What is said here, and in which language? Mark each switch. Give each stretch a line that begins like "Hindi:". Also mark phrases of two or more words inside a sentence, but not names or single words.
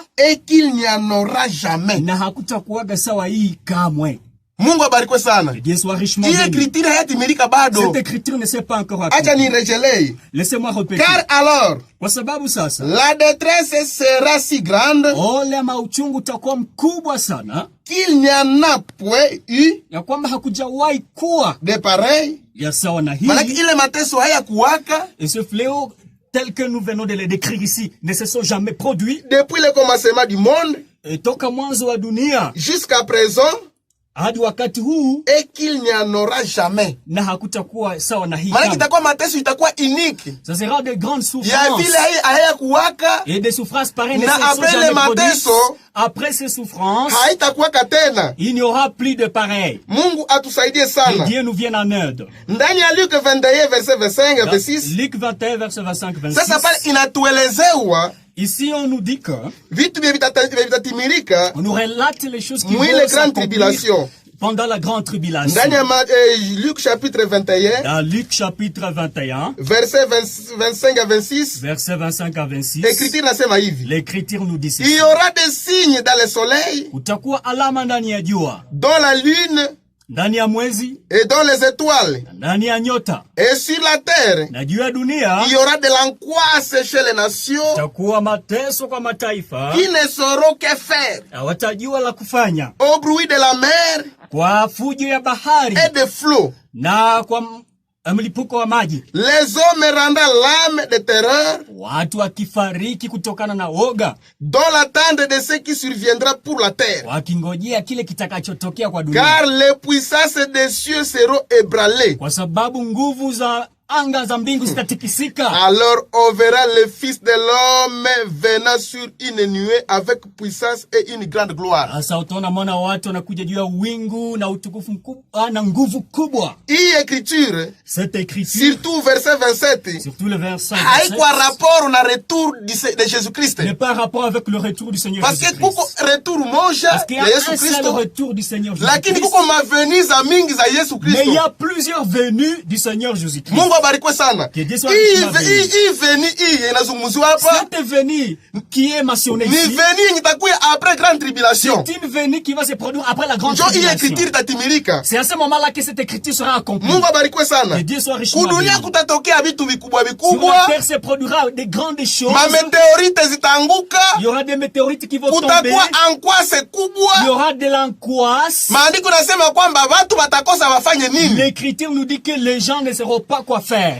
French: Et qu'il n'y en aura jamais.
Swahili: Na hakutakuwaga sawa hii kamwe. Mungu abarikwe sana. Hii écriture hayatimilika bado.
French: Cette écriture ne s'est pas encore accomplie.
Swahili: Acha nirejelee.
French: Laissez-moi répéter. Car alors,
Swahili: kwa sababu sasa,
French: la détresse sera si grande,
Swahili: ole mauchungu utakuwa mkubwa sana,
French: qu'il n'y en a point eu,
Swahili: ya kwamba hakujawahi kuwa
French: de pareil,
Swahili: ya sawa na hii. Malaki ile mateso haya kuwaka,
French: et ce fléau tel que nous venons de le décrire ici ne se sont jamais produits depuis le commencement du monde,
Swahili: et toka mwanzo wa dunia
French: jusqu'à présent,
Swahili: hadi wakati huu,
French: et qu'il n'y en aura jamais.
Swahili: Na hakutakuwa sawa na hii. Malaki itakuwa mateso itakuwa unique.
French: Ça sera de grandes souffrances.
Swahili: Ya vile haya kuwaka.
French: Et des souffrances pareilles ne se sont jamais produites. Après ces souffrances,
Swahili: haitakuwa tena.
French: Il n'y aura plus de pareil.
Swahili: Mungu atusaidie sana.
French: Que Dieu nous vienne en aide.
Swahili: Ndani ya Luc 21 verset 25 26.
French: Luc 21 verset 25 26.
Swahili: Sasa pale inatuelezewa.
French: Ici, on nous dit que on nous relate les choses qui vont s'accomplir pendant la grande tribulation. Luc chapitre 21. Dans Luc chapitre 21. Verset 25 à 26. Verset 25 à 26. L'écriture nous dit ceci. Il y aura des signes dans le soleil.
Swahili: Kutakuwa alama ndani ya jua.
French: Dans la lune.
Swahili: Ndani ya mwezi.
French: Et dans les étoiles.
Swahili: Ndani ya nyota.
French: Et sur la terre.
Swahili: Na juu ya dunia.
French: Il y aura de l'angoisse chez les nations.
Swahili: Kutakuwa mateso kwa mataifa.
French: Qui ne sauront que faire.
Swahili: Hawatajua la kufanya.
French: Au bruit de la mer.
Swahili: Kwa fujo ya bahari.
French: Et de flots.
Swahili: Na kwa mlipuko wa maji.
French: Les hommes rendant l'âme de terreur.
Swahili: Watu wakifariki kutokana na woga.
French: Dans l'attente de ce qui surviendra pour la terre.
Swahili: Wakingojea kile kitakachotokea kwa dunia.
French: Car les puissances des cieux seront ébranlées.
Swahili: Kwa sababu nguvu za anga za mbingu zitatikisika.
French: Alors on verra le Fils de l'homme venant sur une nuée avec puissance et une grande gloire.
Swahili: Sasa utaona mwana wa watu anakuja juu ya wingu na utukufu mkubwa na nguvu kubwa. Hii écriture,
French: cette écriture, surtout verset 27, surtout le verset 27,
Swahili: haikuwa rapport na
French: retour de Jésus-Christ. N'est pas rapport avec le retour du Seigneur Jésus-Christ. Parce que
Swahili: kuko retour moja ya Yesu Kristo,
French: le retour du Seigneur Jésus-Christ.
Swahili: Lakini kuko mavenue za mingi za Yesu Kristo.
French: Mais il y a plusieurs venues du Seigneur Jésus-Christ.
Swahili: Abarikwe sana. Hii veni hii inazungumziwa hapa.
French: Cette venue qui est mentionnée ici.
Swahili: Ni veni itakuwa
French: après grande tribulation. C'est une venue qui va se produire après la grande tribulation.
Swahili: Hii écriture itatimilika.
French: C'est à ce moment-là que cette écriture sera accomplie.
Swahili: Mungu abarikwe sana.
French: Que Dieu soit richement béni.
Swahili: Kudunia kutatokea vitu vikubwa vikubwa.
French: Sur la terre se produira des grandes choses.
Swahili: Ma météorites zitaanguka.
French: Il y aura des météorites qui vont tomber.
Swahili: Kutakuwa angoisse kubwa.
French: Il y aura de l'angoisse.
Swahili: Maandiko nasema kwamba watu watakosa wafanye nini?
French: L'écriture nous dit que les gens ne sauront pas quoi faire.